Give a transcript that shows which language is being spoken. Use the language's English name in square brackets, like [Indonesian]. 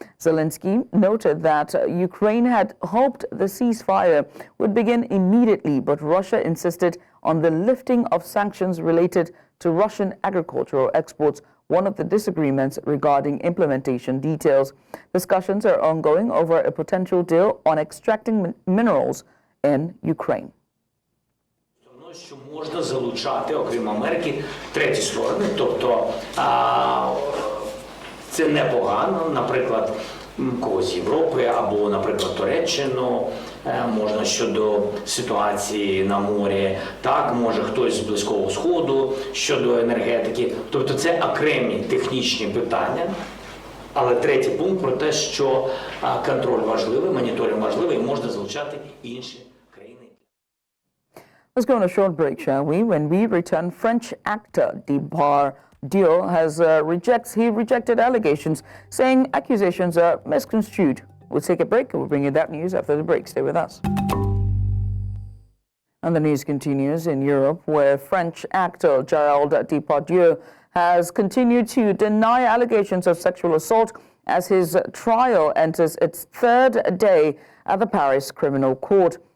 [English] Zelensky noted that Ukraine had hoped the ceasefire would begin immediately, but Russia insisted on the lifting of sanctions related to Russian agricultural exports, one of the disagreements regarding implementation details. Discussions are ongoing over a potential deal on extracting minerals in Ukraine. [Ukrainian] Що можна залучати, окрім Америки, треті сторони, тобто це непогано, наприклад, когось з Європи або, наприклад, Туреччину, можна щодо ситуації на морі, так, може хтось з Близького Сходу, щодо енергетики, тобто це окремі технічні питання. Але третій пункт про те, що контроль важливий, моніторинг важливий і можна залучати інші країни. [English] Let's go on a short break, shall we? When we return, French actor Depardieu has rejected allegations, saying accusations are misconstrued. We'll take a break and we'll bring you that news after the break. Stay with us. And the news continues in Europe, where French actor Gerald Depardieu has continued to deny allegations of sexual assault as his trial enters its third day at the Paris Criminal Court.